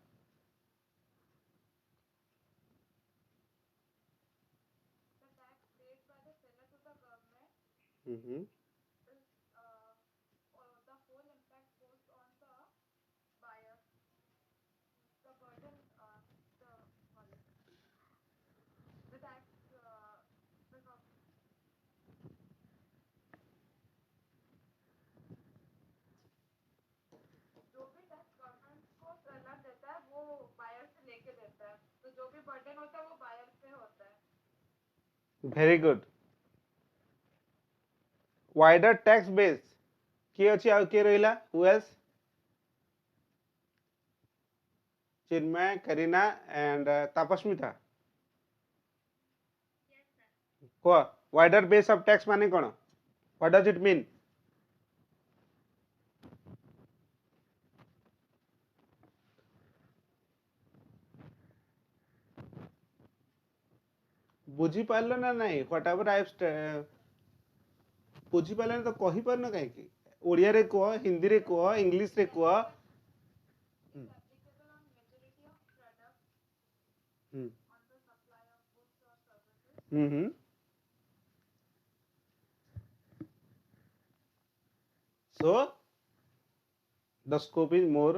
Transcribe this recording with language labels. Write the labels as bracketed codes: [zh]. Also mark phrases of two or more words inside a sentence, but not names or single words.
[en] The tax paid by the seller to the government Mhm. is the whole impact goes on the buyer. The burden, sorry, the tax, the [hi] जो भी टैक्स गवर्नमेंट को सेलर देता है वो बायर से लेके देता है, तो जो भी बर्डन होता है वो बायर पे होता है. [en] Very good. Wider tax base. [or] କିଏ ଅଛି ଆଉ କିଏ ରହିଲା? [en] Who else? Chinmay, Karina and Tapasmita. [or] କୁହ, [en] wider base of tax [or] ମାନେ କ'ଣ? [en] What does it mean? [or] ବୁଝି ପାରିଲ ନା ନାହିଁ? [en] Whatever I have [or] ବୁଝି ପାରିଲନି ତ କହିପାରୁନ କାହିଁକି? ଓଡ଼ିଆରେ କୁହ, ହିନ୍ଦୀରେ କୁହ, ଇଂଲିଶରେ କୁହ. [en] Is applicable on majority of products ହୁଁ on the supply of goods or services. ହୁଁ ହୁଁ. So the scope is more.